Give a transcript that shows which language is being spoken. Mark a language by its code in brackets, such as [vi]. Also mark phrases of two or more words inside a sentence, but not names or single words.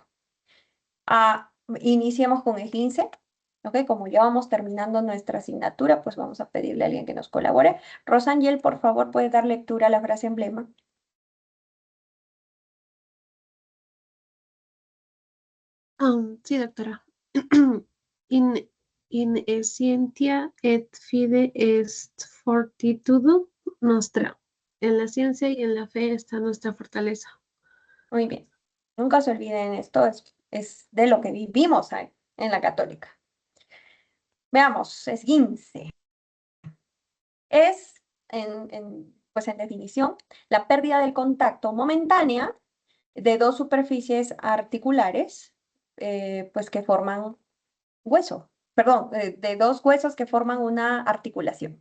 [es] Iniciemos con esguince, ¿ok? Como ya vamos terminando nuestra asignatura, pues vamos a pedirle a alguien que nos colabore. Rosangel, por favor, ¿puedes dar lectura a la frase emblema? Sí, doctora. [la] In, in scientia et fide est fortitudo nostra. [es] En la ciencia y en la fe está nuestra fortaleza. Muy bien. Nunca se olviden esto, es de lo que vivimos ahí, en la Católica. Veamos, esguince. Es, pues en definición, la pérdida del contacto momentánea de dos superficies articulares, pues que forman hueso, perdón, de dos huesos que forman una articulación.